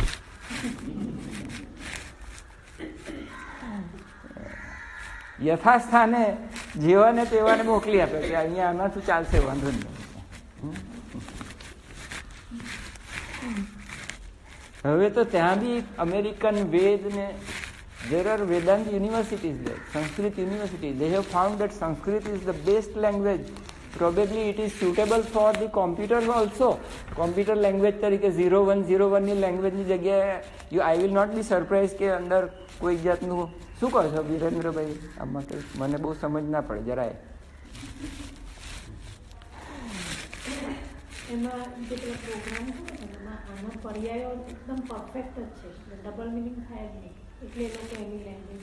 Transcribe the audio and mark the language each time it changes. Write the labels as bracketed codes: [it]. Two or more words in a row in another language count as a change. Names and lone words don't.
[gu] યથાસ્થાને જેવાને તેવાને મોકલી આપે કે અહીંયા આનાથી ચાલશે, વાંધો નહીં. હવે તો ત્યાં બી અમેરિકન વેદ ને [en] there are Vedanta universities there, Sanskrit universities. They have found that Sanskrit is the best language. Probably it is suitable for the computers also. Computer language [gu] તરીકે 0101 ની લેંગ્વેજની જગ્યાએ [en] I will not be surprised [gu] કે અંદર કોઈ જાતનું શું કહો છો વિરેન્દ્રભાઈ? આમાં કંઈ મને બહુ સમજ ના પડે જરાય. એમાં જે પેલો પ્રોગ્રામ છે ને એમાં આના પર્યાયો એકદમ પરફેક્ટ જ છે, [en] double meaning [gu] થાય જ નહીં, એટલે એ લોકો એની લેંગ્વેજ.